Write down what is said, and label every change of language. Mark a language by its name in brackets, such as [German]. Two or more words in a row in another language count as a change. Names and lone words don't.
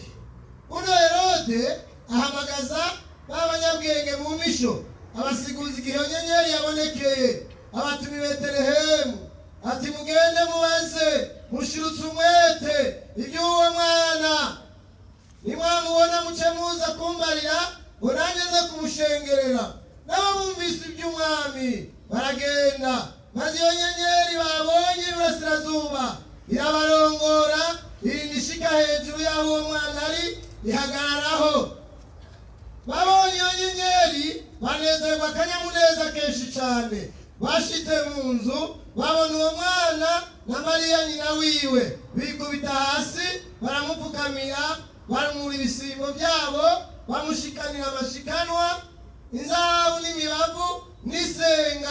[Rundi] Uno Herode ahamagaza b'abanyabwenge mu misho, abasiguza igihe nyenyeri yabonekeye, abatuma i Betelehemu ati mugende mubaze mushirutse umwete iby'uwo mwana, nimwamubona muce muza kumbarira ngo nanjye nze kumushengerera. Nabo bumvise iby'umwami baragenda, maze iyo nyenyeri babonye iburasirazuba irabarongora, irinda ishika hejuru y'aho uwo mwana ari, ihagararaho. Babonye iyo nyenyeri banezerwa akanyamuneza kenshi cyane. Bashitse mu nzu babona uwo mwana na Mariya nyina wiwe, bikubita hasi baramupfukamira, baramura ibisimbo byabo, bamushikanira amashikanwa, inzahabu n'imibavu n'isenga.